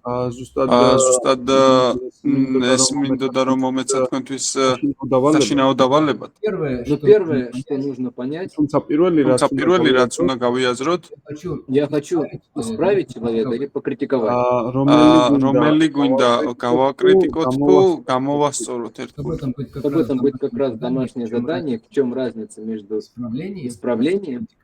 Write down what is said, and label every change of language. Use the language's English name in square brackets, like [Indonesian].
[Georgian] ზუსტად ეს მინდოდა რომ მომეცათ თქვენთვის საშინაო დავალებად. [Russian] Первое, что нужно понять, [Georgian] თუმცა პირველი რაც უნდა გავიაზროთ, [Russian] я хочу исправить человека или покритиковать. [Georgian] რომელი გვინდა გავაკრიტიკოთ თუ გამოვასწოროთ ერთგულად. [Russian] Об этом будет как раз домашнее задание, в чем разница между исправлением